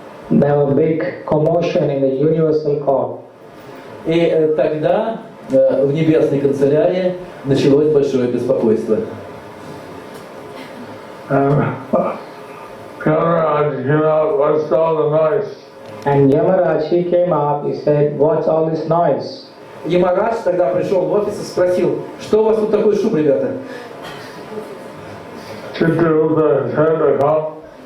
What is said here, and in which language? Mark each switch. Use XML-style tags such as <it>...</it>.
<en>There was a big commotion in the universal court.</en> <ru>И тогда в небесной канцелярии началось большое беспокойство.</ru> <en>And Yamaraj came out, what's all the noise? And Yamaraj, he came up, he said, what's all this noise?</en> <ru>Ямарадж тогда пришел в офис и спросил: что у вас тут такой шум, ребята?</ru> <en>Chitragupta had to come.</en>